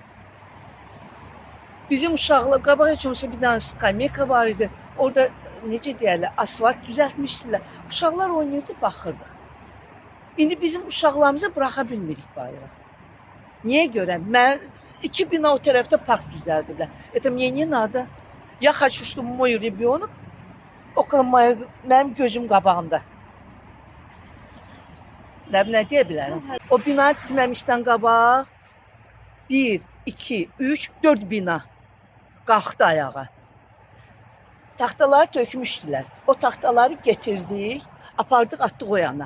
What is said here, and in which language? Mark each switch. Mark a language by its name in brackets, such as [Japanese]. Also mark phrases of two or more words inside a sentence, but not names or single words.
[Azerbaijani] Bizim uşaqlar, qabaq heç olmasa bir dənə skameyka var idi. Orada necə deyərlər, asfalt düzəltmişdilər. Uşaqlar oynayırdı, baxırdıq. İndi bizim uşaqlarımızı buraxa bilmirik bayıra. Niyə görə? Mən 2 bina o tərəfdə park düzəldiblər. [Russian] Это мне не надо. Я хочу, чтобы мой ребенок около [Azerbaijani] mənim gözüm qabağında. Nə deyə bilərəm? O bina tikməmişdən qabaq 1, 2, 3, 4 bina qalxdı ayağa. Taxtaları tökmüşdülər. O taxtaları getirdik, apardıq, atdıq o yana.